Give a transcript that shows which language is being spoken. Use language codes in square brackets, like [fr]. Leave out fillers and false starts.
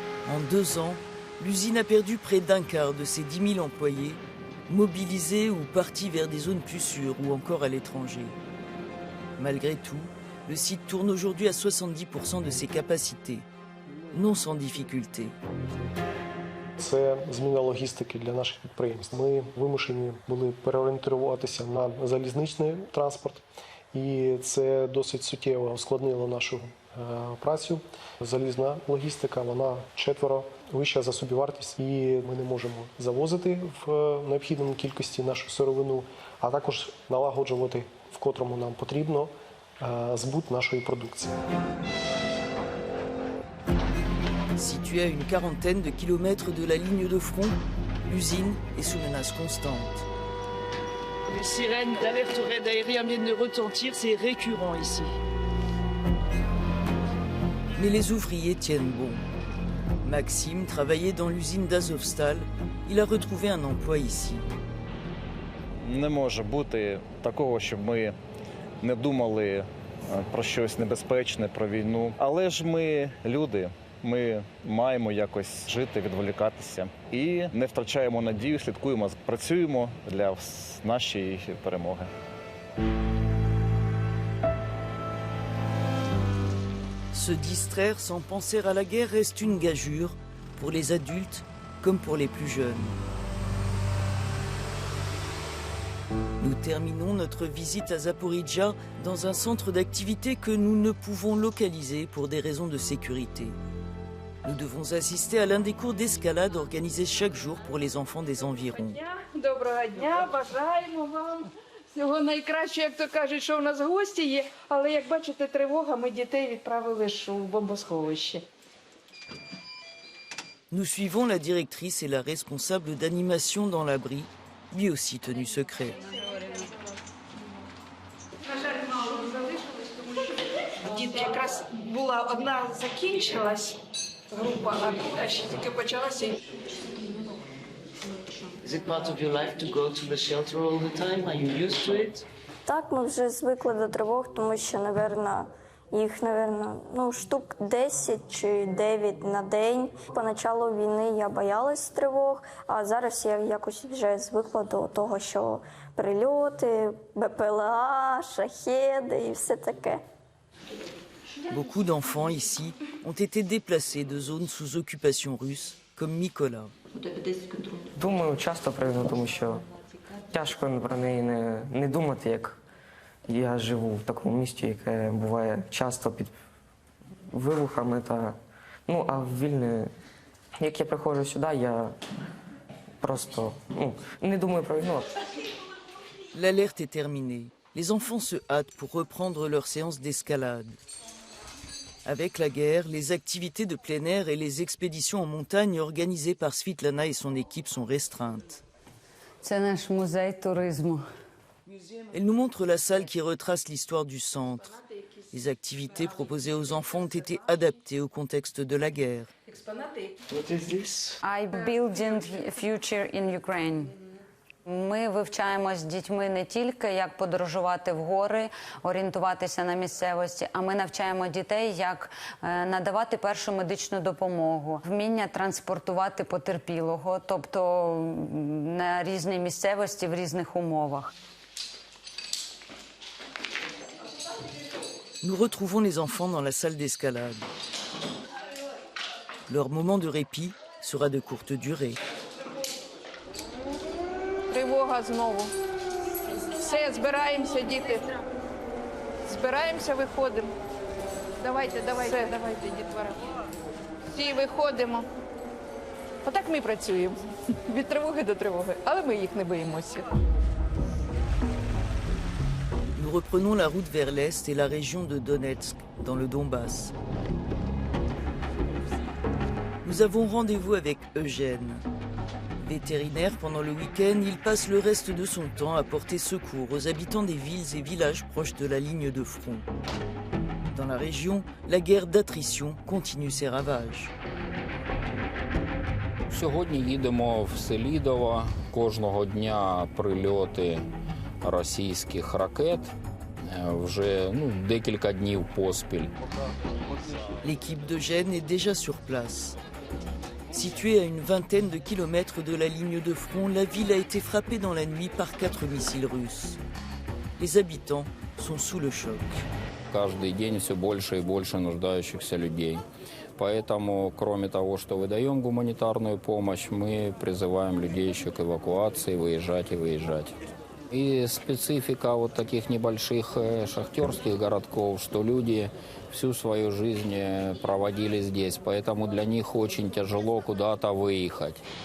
[fr] En 2 ans, l'usine a perdu près d'un quart de ses 10 000 employés, mobilisés ou partis vers des zones plus sûres ou encore à l'étranger. Malgré tout, le site tourne aujourd'hui à 70% de ses capacités, non sans difficulté. [uk] Це зміна логістики для наших підприємств. Ми вимушені були переорієнтуватися на залізничний транспорт, і це досить суттєво ускладнило нашу працю. Залізна логістика, вона 4 вища за собівартість, і ми не можемо завозити в необхідній кількості нашу сировину, а також налагоджувати, в котрому нам потрібно, збут нашої продукції. [fr] Située à une quarantaine de kilomètres de la ligne de front, l'usine est sous menace constante. Les sirènes d'alerte au raid aérien viennent de retentir, c'est récurrent ici. Mais les ouvriers tiennent bon. Maxime travaillait dans l'usine d'Azovstal. Il a retrouvé un emploi ici. [uk] Не може бути такого, щоб ми не думали про щось небезпечне, про війну. Але ж ми люди. Ми маємо якось жити, відволікатися і не втрачаємо надію, слідкуємо, працюємо для нашої перемоги. [fr] Se distraire sans penser à la guerre reste une gageure pour les adultes comme pour les plus jeunes. Nous terminons notre visite à Zaporizhzhia dans un centre d'activité que nous ne pouvons localiser pour des raisons de sécurité. Nous devons assister à l'un des cours d'escalade organisés chaque jour pour les enfants des environs. [uk] Доброго дня, бажаємо вам всього найкращого, як то кажуть, що у нас гості є, але як бачите, тривога, ми дітей відправили ж у бомбосховище. [fr] Nous suivons la directrice et la responsable d'animation dans l'abri, lui aussi tenu secret. [uk] На жаль, мало залишилось, тому що діти якраз була одна закінчилась група, а друга ще тільки почалася. [en] Is it part of your life to go to the shelter all the time? Are you used to it? [uk] Так, ми вже звикли до тривог, тому що, їх, штук 10 чи 9 на день. Поначалу війни я боялась тривог, а зараз я якось вже звикла до того, що прильоти, БПЛА, шахеди і все таке. [fr] Beaucoup d'enfants ici ont été déplacés de zones sous occupation russe, comme Mykola. [uk] Думаю часто про війну, тому що тяжко про неї не думати, як я живу в такому місті, яке буває часто під вибухами. А в Вільні, як я приходжу сюди, я просто не думаю про війну. [fr] L'alerte est terminée. Les enfants se hâtent pour reprendre leur séance d'escalade. Avec la guerre, les activités de plein air et les expéditions en montagne organisées par Svitlana et son équipe sont restreintes. C'est notre musée tourisme. Elle nous montre la salle qui retrace l'histoire du centre. Les activités proposées aux enfants ont été adaptées au contexte de la guerre. [en] What is this? I building future in Ukraine. [uk] Ми вивчаємо з дітьми не тільки, як подорожувати в гори, орієнтуватися на місцевості, а ми навчаємо дітей, як надавати першу медичну допомогу, вміння транспортувати потерпілого, тобто на різній місцевості, в різних умовах. [fr] Nous retrouvons les enfants dans la salle d'escalade. Leur moment de répit sera de courte durée. [uk] Тривога знову. Все, збираємося, діти. Збираємося, виходимо. Давайте, дітвора. Всі виходимо. Отак ми працюємо. Від тривоги до тривоги. Але ми їх не боїмося. [fr] Nous reprenons la route vers l'est et la région de Donetsk, dans le Donbass. Nous avons rendez-vous avec Eugène. Vétérinaire pendant le week-end, il passe le reste de son temps à porter secours aux habitants des villes et villages proches de la ligne de front. Dans la région, la guerre d'attrition continue ses ravages. [uk] Сьогодні їдемо в Селідово. Кожного дня прильоти російських ракет. Вже декілька днів поспіль. [fr] L'équipe d'Eugène est déjà sur place. Située à une vingtaine de kilomètres de la ligne de front, la ville a été frappée dans la nuit par 4 missiles russes. Les habitants sont sous le choc. [ru] Каждый день все больше и больше нуждающихся людей. Поэтому, кроме того, что выдаем гуманитарную помощь, мы призываем людей еще к эвакуации, выезжать и выезжать. И специфика вот таких небольших шахтерских городков, что люди всю свою жизнь проводили здесь, поэтому для них очень тяжело куда-то выехать.